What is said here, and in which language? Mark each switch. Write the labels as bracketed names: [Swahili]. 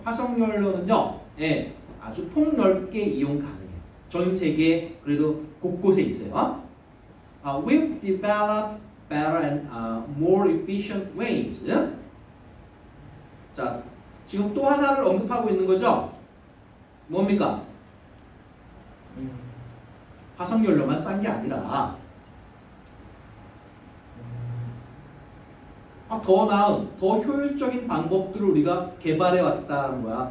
[Korean] 화석 연료는요, 예, 아주 폭넓게 이용 가능해요. 전 세계 그래도 곳곳에 있어요. [English] We've developed better and more efficient ways. [Korean] 자, 지금 또 하나를 언급하고 있는 거죠. 뭡니까? 화석 연료만 싼 게 아니라 더 나은, 더 효율적인 방법들을 우리가 개발해 왔다는 거야.